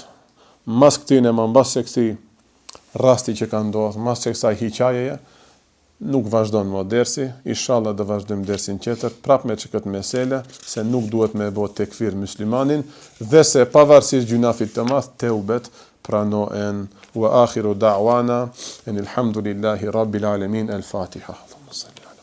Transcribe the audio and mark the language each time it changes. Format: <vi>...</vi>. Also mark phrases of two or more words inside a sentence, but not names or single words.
<sq>Mas këtij në mbas se këtij rasti që ka ndodhur, mas se kësaj hiqajeje, nuk vazhdon më dersi, inshallah do vazhdojmë dersin tjetër, prapë me këtë mesele, se nuk duhet me bë tekfir muslimanin, dhe se pavarësisht gjunafit të madh, teubet pranohen.</sq> <ar>وآخر دعوانا الحمد لله رب العالمين. Al-Fatiha.</ar>